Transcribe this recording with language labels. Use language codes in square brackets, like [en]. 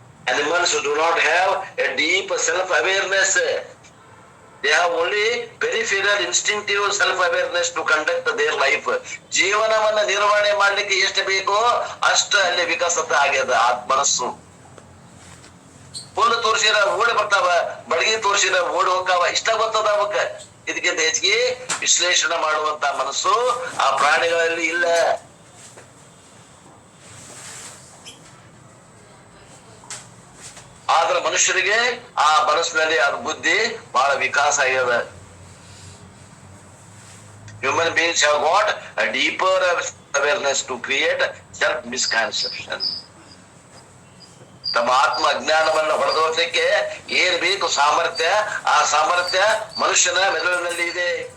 [en] Animals do not have a deep self-awareness. They have only peripheral instinctive self-awareness to conduct their life. [kn] ಜೀವನವನ್ನ ನಿರ್ವಹಣೆ ಮಾಡ್ಲಿಕ್ಕೆ ಎಷ್ಟು ಬೇಕೋ ಅಷ್ಟ ಅಲ್ಲಿ ವಿಕಸತ ಆಗ್ಯದ ಮನಸ್ಸು. ಹುಲ್ಲು ತೋರ್ಸಿರ ಓಡಿ ಬರ್ತಾವ, ಬಡಗಿ ತೋರ್ಸಿರ ಓಡಿ ಹೋಗ್ತಾವ, ಇಷ್ಟ ಗೊತ್ತದ ಅವಕ್ಕ. ಇದಕ್ಕಿಂತ ಹೆಚ್ಚಿಗೆ ವಿಶ್ಲೇಷಣೆ ಮಾಡುವಂತ ಮನಸ್ಸು ಆ ಪ್ರಾಣಿಗಳಲ್ಲಿ ಇಲ್ಲ. ಆದ್ರೆ ಮನುಷ್ಯರಿಗೆ ಆ ಮನಸ್ಸಿನಲ್ಲಿ ಅದ್ ಬುದ್ಧಿ ಬಹಳ ವಿಕಾಸ ಆಗ್ಯದ. [en] Human beings have got a deeper awareness to create self misconception. [kn] ತಮ್ಮ ಆತ್ಮ ಅಜ್ಞಾನವನ್ನು ಹೊಡೆದೋಸಕ್ಕೆ ಏನ್ ಬೇಕು ಸಾಮರ್ಥ್ಯ, ಆ ಸಾಮರ್ಥ್ಯ ಮನುಷ್ಯನ ಮೆದುಳಿನಲ್ಲಿ ಇದೆ.